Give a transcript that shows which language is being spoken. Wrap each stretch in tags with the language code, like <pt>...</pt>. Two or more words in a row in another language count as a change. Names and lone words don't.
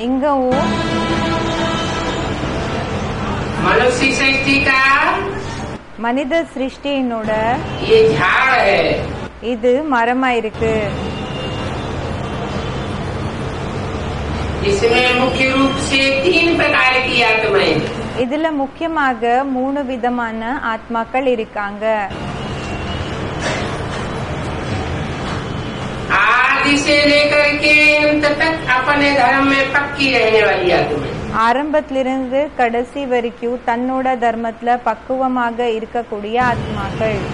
<hi>मनुष्य शक्ति का</hi> <ta>மனித சிருஷ்டியினோட</ta> <hi>ये झाड़ है,</hi> <ta>இது மரமா இருக்கு.</ta> <hi>इसमें मुख्य रूप से 3 प्रकार की आत्माएं,</hi> <ta>இதுல முக்கியமாக 3 விதமான ஆத்மாக்கள் இருக்காங்க.</ta> <hi>आदि से लेकर के अंत तक अपने धर्म में पक्की रहने वाली आत्माएं,</hi> <ta>ஆரம்பத்திலிருந்து கடைசி வரைக்கும் தன்னோட தர்மத்துல பக்குவமாக இருக்கக்கூடிய ஆத்மாக்கள்.</ta>